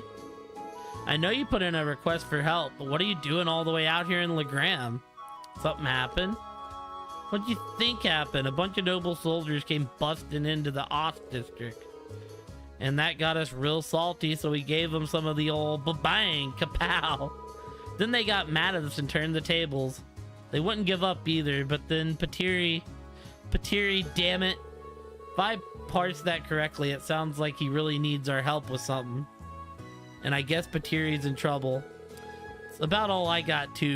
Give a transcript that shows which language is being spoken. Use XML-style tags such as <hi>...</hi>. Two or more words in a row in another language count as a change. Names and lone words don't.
<en>I know you put in a request for help, but what are you doing all the way out here in Legram? Something happened? What do you think happened? A bunch of noble soldiers came busting into the Ost district. And that got us real salty, so we gave them some of the old ba-bang, kapow. Then they got mad at us and turned the tables. They wouldn't give up either, but then Patiri, damn it. If I parse that correctly, it sounds like he really needs our help with something. And I guess Patiri's in trouble. It's about all I got too.</en>